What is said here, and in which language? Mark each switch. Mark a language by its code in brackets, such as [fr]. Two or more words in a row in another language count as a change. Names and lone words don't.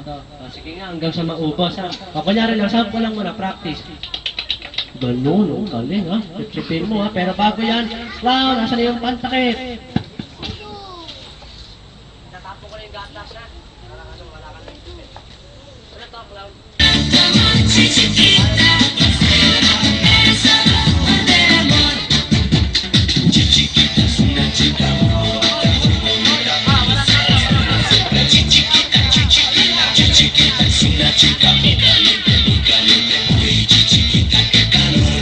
[tl] Sige nga, hanggang sa maubos, ha? Kunyari lang, sample lang muna, practice. Ganun, galing, ha? Sipsipin mo, ha? Pero bago yan, clown, nasa na yung pantakit? Natapo ko na yung gatas, ha? Wala ka na yung ano to, clown? [es] Chiquita, esa es la mujer del amor. Chiquita es una chica bonita, chiquita es una chica muy caliente, uy, chiquita, qué calor.